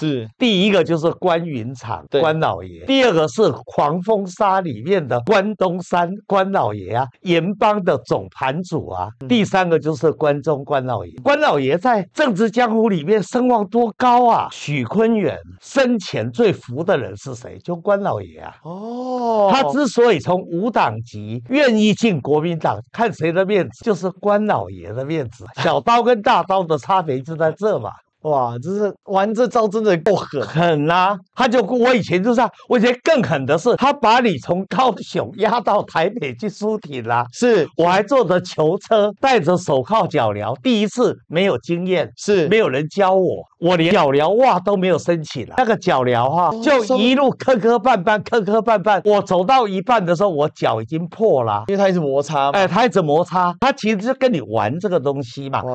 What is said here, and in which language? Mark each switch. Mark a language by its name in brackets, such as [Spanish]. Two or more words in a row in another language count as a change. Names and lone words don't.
[Chinese] 是，第一個就是關雲長關老爺，第二個是黃蜂沙裡面的關東山關老爺啊，鹽幫的總盤主啊，第3個就是關中關老爺。關老爺在政治江湖裡面聲望多高啊！許坤元生前最服的人是誰？就關老爺啊。他之所以從無黨籍願意進國民黨，看誰的面子，就是關老爺的面子。小刀跟大刀的差別就在這嘛。哇，这是玩这招真的夠狠啊！我以前就這樣，我以前更狠的是，他把你從高雄押到台北去出庭啦。是，我還坐着囚車，帶着手銬腳鐐，第一次沒有經驗，是沒有人教我連腳鐐襪都沒有升起來，那個腳鐐哈，就一路磕磕絆絆。我走到一半的時候，我腳已經破了，因為它一直摩擦。它一直摩擦，它其實就跟你玩這個東西嘛。